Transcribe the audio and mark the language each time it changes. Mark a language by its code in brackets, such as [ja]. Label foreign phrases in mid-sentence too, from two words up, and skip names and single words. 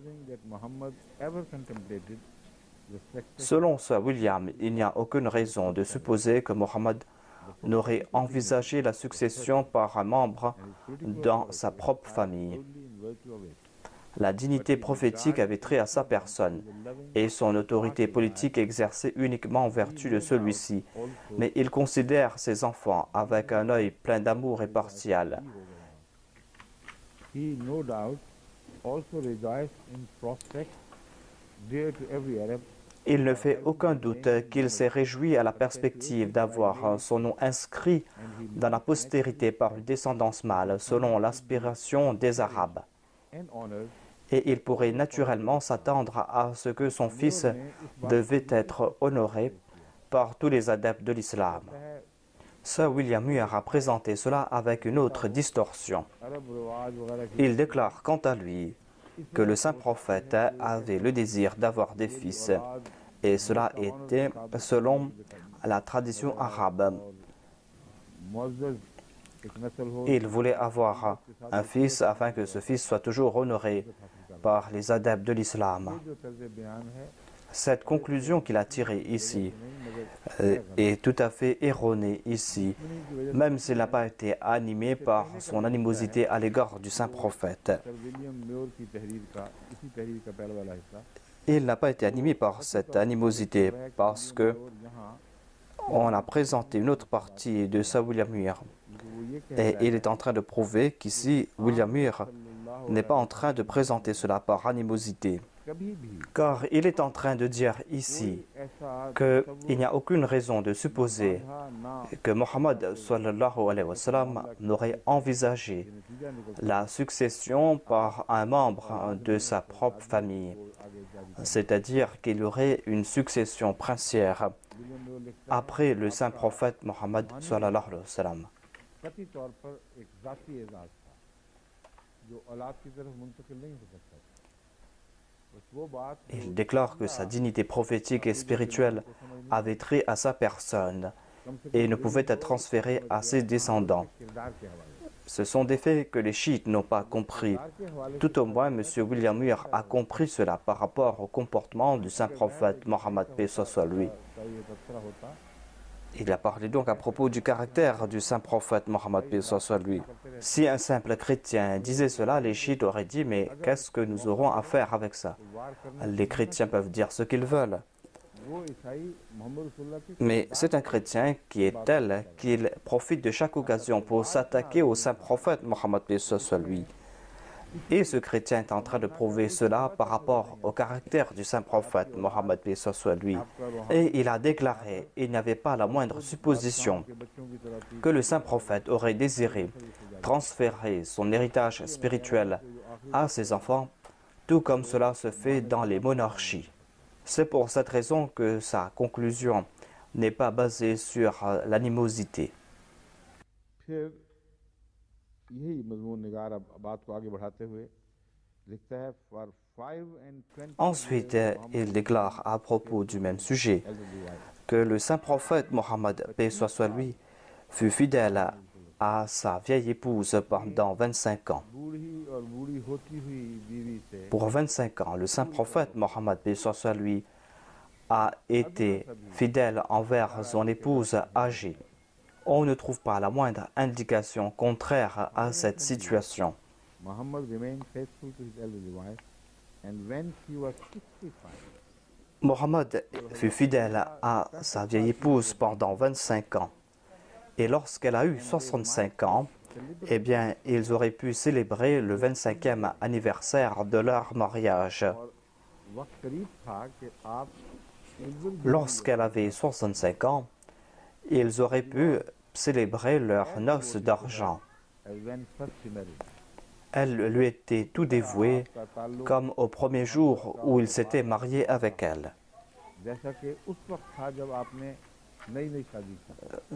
[fr] Selon Sir William, il n'y a aucune raison de supposer que Mohammed n'aurait envisagé la succession par un membre dans sa propre famille. La dignité prophétique avait trait à sa personne et son autorité politique exercée uniquement en vertu de celui-ci. Mais il considère ses enfants avec un œil plein d'amour et partial. [en] he no doubt also rejoiced in prospect dear to every Arab. [fr] Il ne fait aucun doute qu'il s'est réjoui à la perspective d'avoir son nom inscrit dans la postérité par une descendance mâle, selon l'aspiration des Arabes. [en] And honored [fr] Et il pourrait naturellement s'attendre à ce que son fils devait être honoré par tous les adeptes de l'islam. Sir William Muir a présenté cela avec une autre distorsion. [ur] عرب رواج وغیرہ کی [fr] Il déclare quant à lui que le saint prophète avait le désir d'avoir des fils, et cela était selon la tradition arabe. [ur] معزز ایک نسل ہو [fr] Il voulait avoir un fils afin que ce fils soit toujours honoré par les adeptes de l'islam. [ur] جو طرز بیان ہے [fr] Cette conclusion qu'il a tirée ici est tout à fait erronée ici, même s'il n'a pas été animé par son animosité à l'égard du saint prophète. [ur] سر ولیم میور کی تحریر کا اسی تحریر کا پہلا والا حصہ [fr] Il n'a pas été animé par cette animosité parce que [ur] اور یہاں [fr] on a présenté une autre partie de Sir William Muir. [ur] وہ یہ کہہ [fr] Et il est en train de prouver qu'ici, William Muir n'est pas en train de présenter cela par animosité. [ur] کبھی بھی [fr] Car il est en train de dire ici [ur] ऐसा [fr] qu'il n'y a aucune raison de supposer [ur] تھا نا [fr] que Mohammed [ar] صلى الله عليه وسلم [fr] n'aurait envisagé [ur] نتیجہ نکل [fr] la succession par un membre de sa propre famille, [ur] آگے جاری [fr] c'est-à-dire qu'il y aurait une succession princière [ur] ولیم میور لکھتا [fr] après le saint prophète Mohammed [ar] صلى الله عليه وسلم. [ur] قطعی طور پر ایک ذاتی اعزاز تھا جو اولاد کی طرف منتقل نہیں ہو سکتا تھا. بس وہ بات [fr] Il déclare que sa dignité prophétique et spirituelle avait trait à sa personne [ur] کم سے [fr] et ne pouvait être transférée à ses descendants. [ur] کردار کے حوالے [fr] Ce sont des faits que les chiites n'ont pas compris. [ur] کردار کے حوالے [fr] Tout au moins, M. William Muir a compris cela par rapport au comportement du saint prophète Mohammed paix soit lui. [ur] کا یہ تبصرہ ہوتا [fr] Il a parlé donc à propos du caractère du saint prophète Mohammed paix soit lui. Si un simple chrétien disait cela, les chiites auraient dit « Mais qu'est-ce que nous aurons à faire avec ça ?» [ur] وار کرنے [fr] Les chrétiens peuvent dire ce qu'ils veulent. [ur] وہ عیسائی محمد رسول اللہ کی [fr] Mais c'est un chrétien qui est tel qu'il profite de chaque occasion pour s'attaquer au saint prophète Mohammed paix soit lui. Et ce chrétien est en train de prouver cela par rapport au caractère du saint prophète Mohammed paix soit lui. Et il a déclaré, il n'y avait pas la moindre supposition [ur] کے بچوں کی طرح تھی [fr] que le saint prophète aurait désiré transférer son héritage spirituel à ses enfants, tout comme cela se fait dans les monarchies. C'est pour cette raison que sa conclusion n'est pas basée sur l'animosité. [ur] پھر یہی مضمون نگار اب بات کو آگے بڑھاتے ہوئے لکھتا ہے [en] for 5 and 20 [fr] Ensuite, il déclare à propos du même sujet [en] elderly wife [fr] que le saint prophète Mohammed, paix soit lui, fut fidèle à sa vieille épouse pendant 25 ans. [ur] بوڑھی اور بوڑھی ہوتی ہوئی بیوی سے [fr] Pour 25 ans, le saint prophète Mohammed, paix soit lui, a été fidèle envers son épouse âgée. On ne trouve pas la moindre indication contraire à cette situation. [en] Muhammad remained faithful to his elderly wife and when she was 65 [fr] Mohammed fut fidèle à sa vieille épouse pendant 25 ans. Et lorsqu'elle a eu 65 ans, eh bien, ils auraient pu célébrer le 25e anniversaire de leur mariage. [ur] اور وقت قریب تھا کہ آپ [fr] Lorsqu'elle avait 65 ans, ils auraient pu célébrer leurs noces d'argent. [en] when first she married [fr] Elle lui était tout dévouée, [ur] کا تعلق [fr] comme au premier jour où il s'était marié avec elle. [ur] جیسا کہ اس وقت تھا جب آپ نے نئی نئی شادی کی